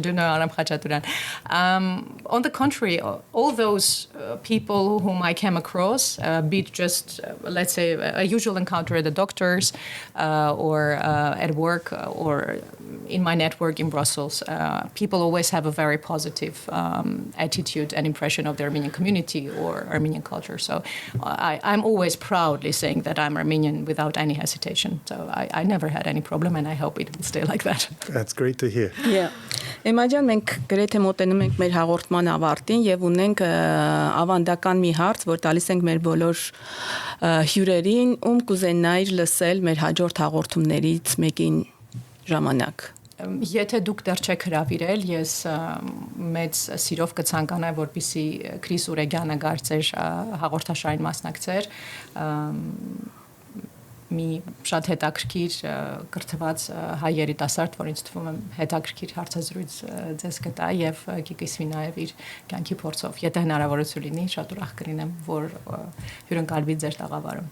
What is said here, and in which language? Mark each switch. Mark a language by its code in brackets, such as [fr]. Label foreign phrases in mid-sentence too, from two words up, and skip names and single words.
[en] Do you know Aram Khachaturian? On the contrary, all those people whom I came across, be it just let's say a usual encounter at the doctors or at work or in my network in Brussels, people always have a very positive attitude and impression of the Armenian community or Armenian culture. So I'm always proudly saying that I'm Armenian without any hesitation. So I never had any problem, and I hope it will stay like that. That's great to hear. Yeah. [hy] Էմաջան մենք գրեթե մոտենում ենք մեր հաղորդման ավարտին եւ ունենք ավանդական մի հարց, որ տալիս ենք մեր բոլոր հյուրերին, ում կուզենայր լսել մեր հաջորդ հաղորդումներից մեկին ժամանակ։ Եթե դուք դեռ չեք հրավիրել, ես մեծ սիրով կցանկանայի, որպեսզի Քրիս Ուրեգյանը գարցեր հաղորդաշարին մասնակցեր, մի շատ հետաքրքիր կրթված հայ երիտասարդ, որ ինձ թվում է հետաքրքիր հարցազրույց ձեզ կտա եւ կիսվի նաեւ իր կյանքի փորձով։ Եթե հնարավորություն լինի, շատ ուրախ կլինեմ, որ հյուրընկալվի ձեր տաղավարում։